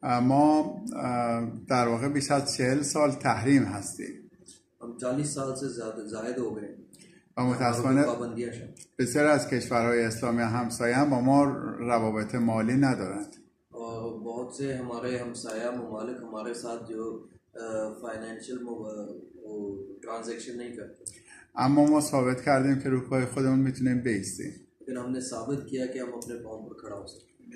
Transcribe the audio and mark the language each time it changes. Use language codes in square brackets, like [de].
[fa] ما در واقع بیش از 40 سال تحریم هستیم. [hi] हम 40 साल से ज़ायद हो गए [fa] و متاسفانه بسیار از کشورهای اسلامی همسایه هم با ما روابط مالی ندارند. [hi] और बहुत से हमारे हमसाया ममालिक हमारे साथ जो फाइनेंशियल ट्रांजैक्शन नहीं करते. [fa] اما ما ثابت کردیم که رو پای خودمون میتونیم بایستیم. [hi] लेकिन हमने साबित किया कि हम अपने पाँव पर खड़ा हो सकते.